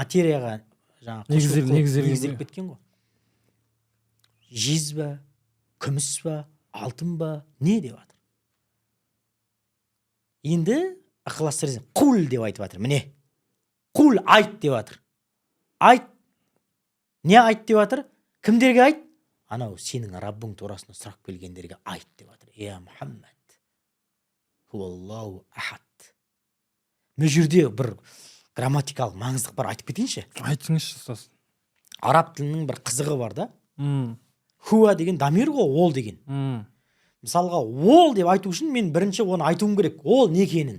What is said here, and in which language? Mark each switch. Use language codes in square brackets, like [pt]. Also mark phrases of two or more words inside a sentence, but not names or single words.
[kk] материяға негізделіп кеткен ғой. Жез ба, күміс ба, алтын ба, не деп жатыр? Енді Ықылас сүресін құл деп айтып жатыр. Міне, құл айт деп жатыр. Айт. Не айт деп жатыр? Кімдерге айт? Анау сенің Раббың турасында сұрақ келгендерге айт деп жатыр. [ar] يا محمد، هو الله أحد. [kk] Бұл жерде бір грамматикалық маңыздық бар, айтып кетейінші. Айтыңызшы ұстаз. Араб тілінің бір қызығы бар да. Хуа деген дамир ғой, ол деген. Мысалға, ол деп айту үшін мен бірінші оны айтуым керек. Ол не екенін.